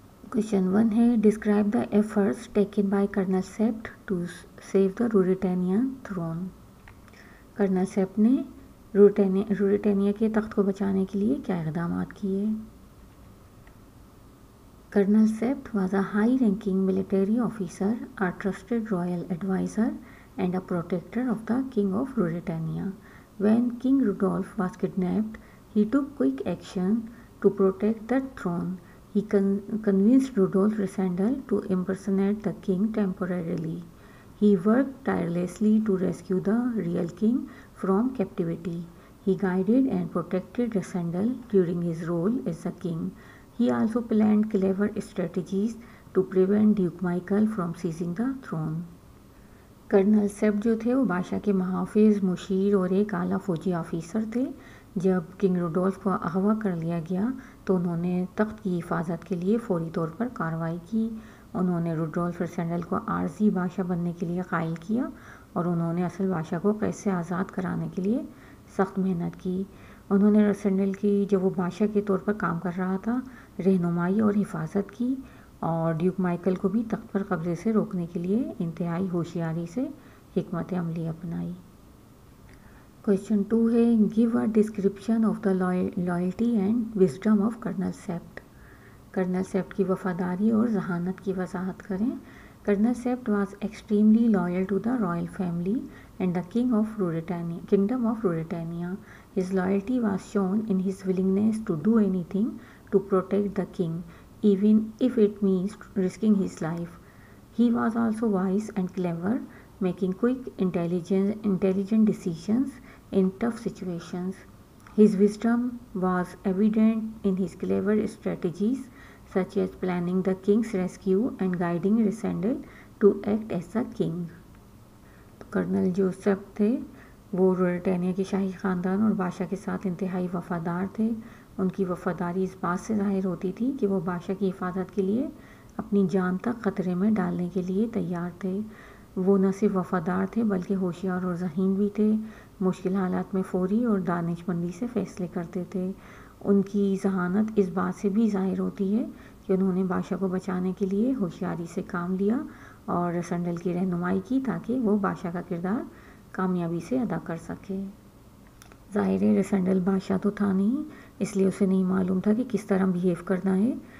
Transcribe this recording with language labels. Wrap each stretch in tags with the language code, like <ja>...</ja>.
<en>question 1 ہے describe the efforts taken by</en> <ur>colonel سیپٹ to save the روریٹینین thrown. Colonel سیپٹ نے روریٹینیا کے تخت کو بچانے کے لیے کیا اقدامات کیے؟</ur> <en>Colonel Sapt was a high ranking military officer, a trusted royal adviser and a protector of the king of Ruritania. When king Rudolf was kidnapped, he took quick action to protect the throne. He convinced Rudolf Rassendyll to impersonate the king temporarily. He worked tirelessly to rescue the real king from captivity. He guided and protected Rassendyll during his role as the king. He also planned clever strategies to prevent Duke Michael from seizing the throne.</en> <ur>Colonel سیپٹ جو تھے وہ بادشاہ کے محافظ، مشیر اور ایک اعلیٰ فوجی آفیسر تھے۔ جب کنگ روڈولف کو اغوا کر لیا گیا تو انہوں نے تخت کی حفاظت کے لیے فوری طور پر کارروائی کی۔ انہوں نے روڈولف ریسینڈل کو عارضی بادشاہ بننے کے لیے قائل کیا اور انہوں نے اصل بادشاہ کو قید سے آزاد کرانے کے لیے سخت محنت کی۔ انہوں نے ریسینڈل کی، جب وہ بادشاہ کے طور پر کام کر رہا تھا، رہنمائی اور حفاظت کی، اور ڈیوک مائیکل کو بھی تخت پر قبضے سے روکنے کے لیے انتہائی ہوشیاری سے حکمت عملی اپنائی۔</ur> <en>question 2 ہے give a description of the loyalty and wisdom of</en> <ur>colonel سیپٹ۔ Colonel سیپٹ کی وفاداری اور ذہانت کی وضاحت کریں۔</ur> <en>Colonel Sapt was extremely loyal to the royal family and the kingdom of Ruritania. His loyalty was shown in his willingness to do anything to protect the king even if it means risking his life. He was also wise and clever, making quick, intelligent decisions in tough situations. His wisdom was evident in his clever strategies, such as planning the king's rescue and guiding Rassendyll to act as the king.</en> <ur>Colonel جو سیپٹ تھے وہ روریٹینیا کے شاہی خاندان اور بادشاہ کے ساتھ انتہائی وفادار تھے۔ ان کی وفاداری اس بات سے ظاہر ہوتی تھی کہ وہ بادشاہ کی حفاظت کے لیے اپنی جان تک خطرے میں ڈالنے کے لیے تیار تھے۔ وہ نہ صرف وفادار تھے بلکہ ہوشیار اور ذہین بھی تھے۔ مشکل حالات میں فوری اور دانش مندی سے فیصلے کرتے تھے۔ ان کی ذہانت اس بات سے بھی ظاہر ہوتی ہے کہ انہوں نے بادشاہ کو بچانے کے لیے ہوشیاری سے کام لیا اور ریسینڈل کی رہنمائی کی تاکہ وہ بادشاہ کا کردار کامیابی سے ادا کر سکے۔ ظاہر ہے ریسینڈل بادشاہ تو تھا نہیں، اس لیے اسے نہیں معلوم تھا کہ کس طرح بیہیو کرنا ہے۔</ur>